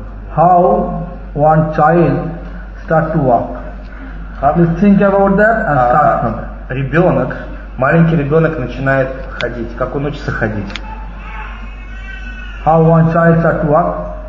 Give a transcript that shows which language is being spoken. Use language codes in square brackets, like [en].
[en] how one child start to walk. Let's think about that and start from it. [ru] Ребенок, маленький ребенок начинает ходить. Как он учится ходить? [en] How one child start to walk?